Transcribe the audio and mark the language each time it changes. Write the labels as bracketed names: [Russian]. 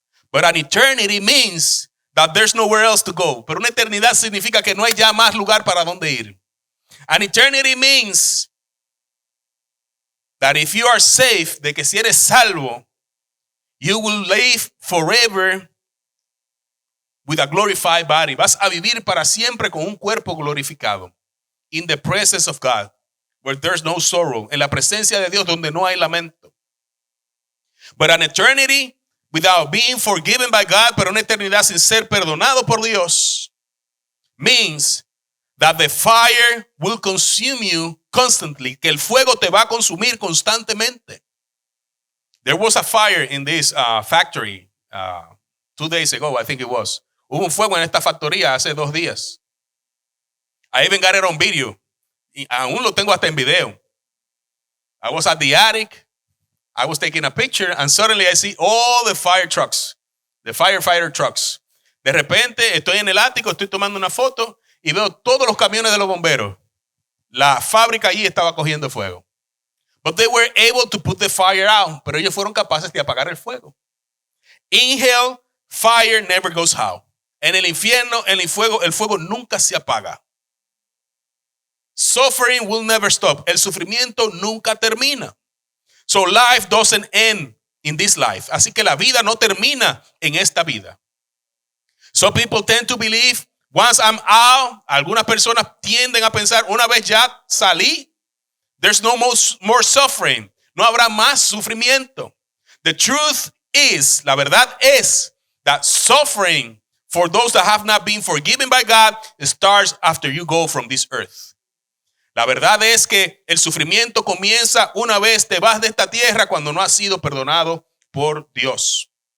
[English] But an eternity means that there's nowhere else to go. [Spanish] Pero una eternidad significa que no hay ya más lugar para donde ir. [English] An eternity means that if you are safe, [Spanish] de que si eres salvo, [English] you will live forever with a glorified body. [Spanish] Vas a vivir para siempre con un cuerpo glorificado. [English] In the presence of God, where there's no sorrow. [Spanish] En la presencia de Dios donde no hay lamento. [English] But an eternity without being forgiven by God, [Spanish] pero una eternidad sin ser perdonado por Dios, [English] means that the fire will consume you constantly. [Spanish] Que el fuego te va a consumir constantemente. [English] There was a fire in this factory 2 days ago, I think it was. [Spanish] Hubo un fuego en esta factoría hace 2 días. [English] I even got it on video. [Spanish] Y aún lo tengo hasta en video. [English] I was at the attic. I was taking a picture and suddenly I see all the fire trucks. The firefighter trucks. [Spanish] De repente estoy en el ático, estoy tomando una foto y veo todos los camiones de los bomberos. La fábrica allí estaba cogiendo fuego. [English] But they were able to put the fire out. [Spanish] Pero ellos fueron capaces de apagar el fuego. [English] In hell, fire never goes out. [Spanish] En el infierno, el fuego nunca se apaga. [English] Suffering will never stop. [Spanish] El sufrimiento nunca termina. [English] So life doesn't end in this life. [Spanish] Así que la vida no termina en esta vida. [English] So people tend to believe Once I'm out, [Spanish] algunas personas tienden a pensar, una vez ya salí, [English] there's no more suffering. [Spanish] No habrá más sufrimiento. [English] The truth is, [Spanish] la verdad es, [English] that suffering for those that have not been forgiven by God starts after you go from this earth. [Spanish] La verdad es que el sufrimiento comienza una vez te vas de esta tierra cuando no has sido perdonado por Dios.